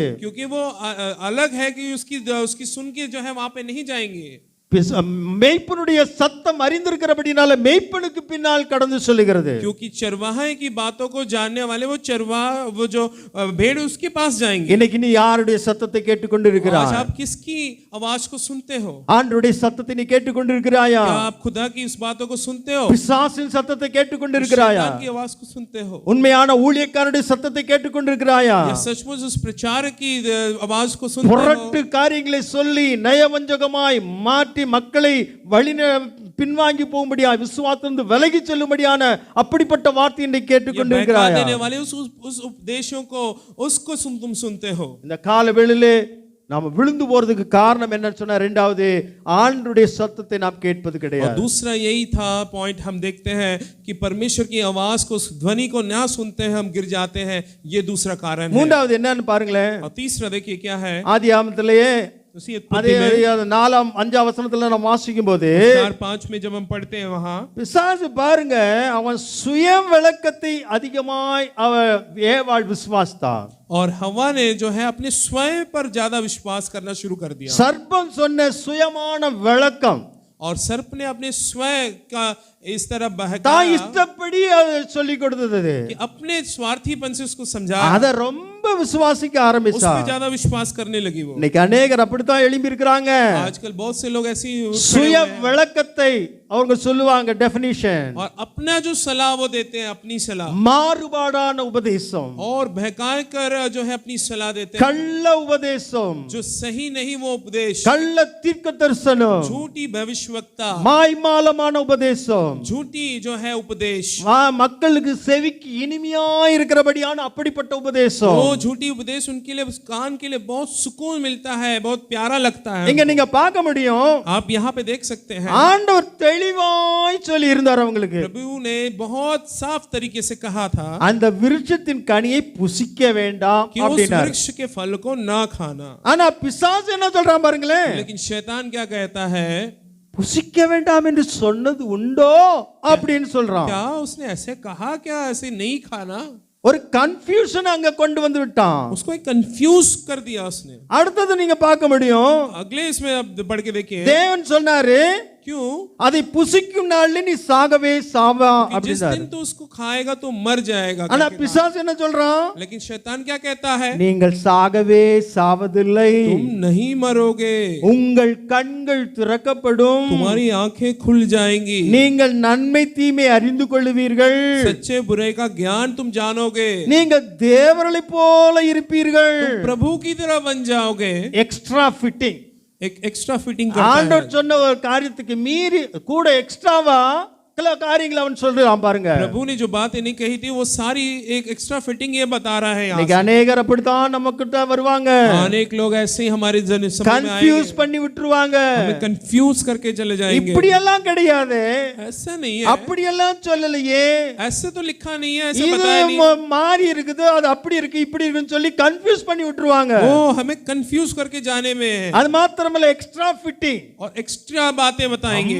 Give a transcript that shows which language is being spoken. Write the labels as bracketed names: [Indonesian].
[Hindi] क्योंकि वो अलग है कि उसकी सुन के जो है वहां पे नहीं जाएंगे। [Tamil] मेய்ப்பனுடைய சத்தம் அறிந்திருக்கிறபடினால मेய்ப்பனுக்கு பின்னால் கடந்து சொல்லுகிறது. [Hindi] क्योंकि चरवाहे की बातों को जानने वाले वो जो भेड़ उसके पास जाएंगे। [Tamil] இன்னைக்கு நீ யாருடைய சத்தத்தை கேட்டுக்கொண்டிருக்கிறாய்? [Hindi] आज आप किसकी आवाज को सुनते हो? [Tamil] ஆண்டவருடைய சத்தத்தை நீ கேட்டுக்கொண்டிருக்கிறாயா? [Hindi] क्या आप खुदा की इस बातों को सुनते हो? [Tamil] பிசாசின் சத்தத்தை கேட்டுக்கொண்டிருக்கிறாயா? [Hindi] शैतान की आवाज को सुनते हो? [Tamil] உண்மையான ஊழியக்காரருடைய சத்தத்தை கேட்டுக்கொண்டிருக்கிறாயா? [Hindi] या सचमुच उस प्रचारक की आवाज को सुनते हो? [Tamil] புரட்டு காரியங்களை சொல்லி நயவஞ்சகமாய் மாற்றி மக்களை வழி பின்வாங்கி போகும்படியா விசுவாசத்திலிருந்து விலகி செல்லும்படியான அப்படிப்பட்ட வார்த்தை இன்றைக்கு கேட்டுக்கொண்டிருக்கிறாயா? [Hindi] देने वाले उस उपदेशों को उसको तुम सुनते हो? [Tamil] இந்த கால வேளையிலே நாம் விழுந்து போறதுக்கு காரணம் என்னன்னு சொன்னா, இரண்டாவது ஆண்டவருடைய சத்தத்தை நாம் கேட்பது [Hindi] और [Tamil] கிடையாது. [Hindi] दूसरा यही था पॉइंट, हम देखते हैं कि परमेश्वर की आवाज को, ध्वनि को ना सुनते हैं, हम गिर जाते हैं। ये दूसरा कारण है। [Tamil] மூன்றாவது என்னன்னு பாருங்களேன். [Hindi] और तीसरा देखिए क्या है। [Tamil] ஆதியாகமத்திலேயே [Hindi] उसी [Tamil] அதே 4ஆம் 5ஆம் வசனத்துல நாம் வாசிக்கும் போது [Hindi] 4-5 में जब हम पढ़ते हैं वहां [Tamil] பிசாசு பாருங்க, அவன் சுய விளக்கத்தை அதிகமாய் அவன் ஏவாள் விசுவாசித்தான். [Hindi] और हवा ने जो है अपने स्वयं पर ज्यादा विश्वास करना शुरू कर दिया। [Tamil] சர்ப்பம் சொன்ன சுயமான விளக்கம், [Hindi] और सर्प ने अपने स्वयं का इस तरह [Tamil] தான் [Hindi] बहकाया [Tamil] இஷ்டப்படி சொல்லி கொடுத்தது, [Hindi] कि अपने स्वार्थीपन से उसको समझा, [Tamil] அத ரொம்ப விசுவாசிக்க [Hindi] उस [Tamil] ஆரம்பிச்சா. [Hindi] पे ज्यादा विश्वास करने लगी वो। [Tamil] இன்னைக்கு அநேகர் அப்படித்தான் எழும்பி இருக்கிறாங்க. [Hindi] आजकल बहुत से लोग ऐसी [Tamil] சுய விளக்கத்தை அவங்க சொல்லுவாங்க, டெஃபினிஷன், [Hindi] और अपना जो सलाह वो देते हैं, अपनी सलाह, [Tamil] மாறுபாடான உபதேசம், [Hindi] और बहकाए कर जो है अपनी सलाह देते हैं, [Tamil] கள்ள உபதேசம், [Hindi] जो सही नहीं वो उपदेश, [Tamil] கள்ள தீர்க்க தரிசனம், [Hindi] झूठी भविष्यवक्ता, [Tamil] மாய்மாலமான உபதேசம், [Hindi] झूठी जो है उपदेश, [Tamil] மக்களுக்கு செவிக்கு இனிமையா இருக்கிறபடியான அப்படிப்பட்ட உபதேசம். [Hindi] वो झूठी उपदेश उनके लिए, कान के लिए बहुत सुकून मिलता है, बहुत प्यारा लगता है। [Tamil] இங்க நீங்க பார்க்க முடியும், [Hindi] आप यहाँ पे देख सकते हैं [Tamil] ஆண்டவர் தெளிவாய் சொல்லி இருந்தார் அவங்களுக்கு. [Hindi] प्रभु ने बहुत साफ तरीके से कहा था [Tamil] அந்த விருட்சத்தின் கனியை புசிக்க வேண்டாம் [Hindi] कि उस [Tamil] அப்படினார். [Hindi] वृक्ष के फल को ना खाना। [Tamil] ஆனா பிசாசு என்ன சொல்றான் பாருங்களேன், [Hindi] लेकिन शैतान क्या कहता है? [Tamil] புசிக்க வேண்டாம் என்று சொன்னது உண்டோ அப்படின்னு சொல்றான். [Hindi] क्या उसने ऐसे कहा? क्या ऐसे नहीं खाना? [Tamil] ஒரு கன்ஃபியூஷன் அங்க கொண்டு வந்து விட்டான். [Hindi] उसको एक कंफ्यूज कर दिया उसने। [Tamil] அடுத்தது நீங்க பார்க்க முடியும், [Hindi] अगले इसमें अब बढ़ के देखिए, [Tamil] தேவன் சொன்னாரு [Hindi] क्यों? [Tamil] அதை புசிக்கும் நாள்ல நீ சாகவே சாவா [Hindi] कि जिस [Tamil] அப்படின்னாரு. [Hindi] दिन तो उसको खाएगा तो मर जाएगा [Tamil] ஆனா [Hindi] करके कहा। [Tamil] பிசாசு என்ன சொல்றான்? [Hindi] लेकिन शैतान क्या कहता है? [Tamil] நீங்கள் சாகவே சாவதில்லை, [Hindi] तुम नहीं मरोगे, [Tamil] உங்கள் கண்கள் திறக்கப்படும், [Hindi] तुम्हारी आंखें खुल जाएंगी, [Tamil] நீங்கள் நன்மை தீமை அறிந்து கொள்வீர்கள், [Hindi] सच्चे बुरे का ज्ञान तुम जानोगे, [Tamil] நீங்கள் தேவர்களைப் போல இருப்பீர்கள். [Hindi] प्रभु की तरह बन जाओगे। [English] Extra fitting. [Hindi] एक एक्स्ट्रा फिटिंग करता है। [Tamil] ஆண்டவர் சொன்ன ஒரு காரியத்துக்கு மீறி கூட எக்ஸ்ட்ராவா சில காரியங்களை அவன் சொல்றான் பாருங்க. [Hindi] प्रभु ने जो बातें नहीं कही थी वो सारी एक एक्स्ट्रा फिटिंग ये बता रहा है। [Tamil] இன்னைக்கு अनेகர் அப்படித்தான் நமக்கிட்ட வருவாங்க, [Hindi] अनेक लोग ऐसे ही हमारे समय में [English] confuse [Hindi] आएंगे, [Tamil] பண்ணி விட்டுருவாங்க. [Hindi] हमें कंफ्यूज करके चले जाएंगे। [Tamil] இப்படி எல்லாம் கிடையாது, [Hindi] ऐसा नहीं है, [Tamil] அப்படி எல்லாம் சொல்லலையே, [Hindi] ऐसे तो लिखा नहीं है, ऐसे [Tamil] இது [Hindi] बताया नहीं। [Tamil] மாறி இருக்குது, அது அப்படி இருக்கு இப்படி இருக்குன்னு சொல்லி கன்ஃபியூஸ் பண்ணி விட்டுருவாங்க. [Hindi] वो हमें कंफ्यूज करके जाने में है [Tamil] அது மாத்திரமல்ல [English] extra fitting, [Hindi] और एक्स्ट्रा बातें बताएंगे,